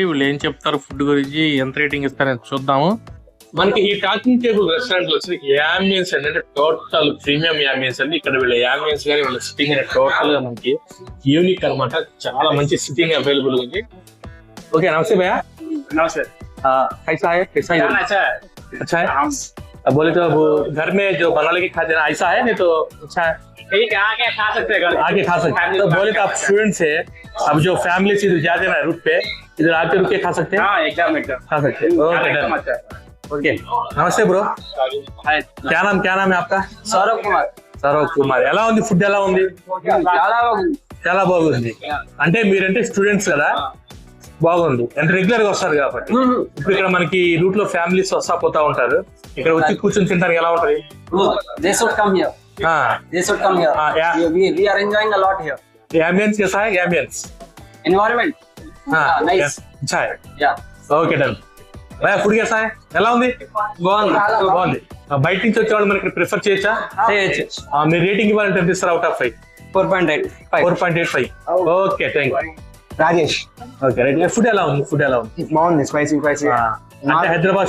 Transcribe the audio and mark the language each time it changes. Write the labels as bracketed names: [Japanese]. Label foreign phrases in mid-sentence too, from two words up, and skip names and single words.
[Telugu] వీళ్ళు ఏం చెప్తారు ఫుడ్ గురించి, ఎంత రేటింగ్ ఇస్తారని చూద్దాము. మనకి ఈ టాకింగ్ టేబుల్ రెస్టారెంట్ లో వచ్చి యాంబియన్స్ అంటే [English] total premium ambiance [Telugu] అండి. ఇక్కడ వీళ్ళ యాంబియన్స్ కానీ వీళ్ళ సిట్టింగ్ అనేది టోటల్ గా మనకి యూనిక్ అనమాట. చాలా మంచి [English] sitting available [Telugu] ఉంది. ఓకే, [Hindi] नमस्ते भैया. नमस्ते। कैसा है? कैसा है? अच्छा है। अच्छा है। अब बोले तो अब घर में जो बना लेके खाते हैं ऐसा है, नहीं तो अच्छा है ठीक है, आके खा सकते हैं, आगे खा सकते हैं। तो बोले तो आप स्टूडेंट्स है, अब जो फैमिली से जाते हैं ना रूट पे, इधर आके रुक के खा सकते हैं। हाँ, एकदम एकदम खा सकते हैं। [English] okay done. [Hindi] अच्छा है। ओके, नमస్తే బ్రో. हाय, क्या नाम है आपका? सौरभ कुमार। [Telugu] సౌరవ్ కుమార్. ఎలా ఉంది ఫుడ్? ఎలా ఉంది? చాలా బాగుంది. అంటే మీరంటే స్టూడెంట్స్ కదా, బాగుంది. అంటే రెగ్యులర్ గా వస్తారు కాబట్టి. ఇప్పుడు ఇక్కడ మనకి రూట్ లో ఫ్యామిలీస్ వస్తా పోతా ఉంటారు. ఇక్కడ వచ్చి కూర్చొని తింటారు. ఎలా ఉంటది? [English] They should come here. They should come here. We are enjoying a lot here. [Hindi] एम्बियंस कैसा है? एम्बियंस [English] Environment. Nice. [Hindi] अच्छा है. [English] Yeah. okay done. [Hindi] भैया फ़ूड कैसा है? [Telugu] ఎలా ఉంది? బాగుంది. బయట నుంచి వచ్చే వాళ్ళు మనకి ప్రిఫర్ చేయొచ్చా? మీరు రేటింగ్ ఇవ్వాలంటే ఎంత ఇస్తారు? [English] out of 5? [Telugu] 4.85. [English] okay, thank you. [Telugu] రాజేష్. [English] okay right. [Telugu] ఫుడ్ ఎలా ఉంది? బాగుంది. స్పైసీ అంటే హైదరాబాద్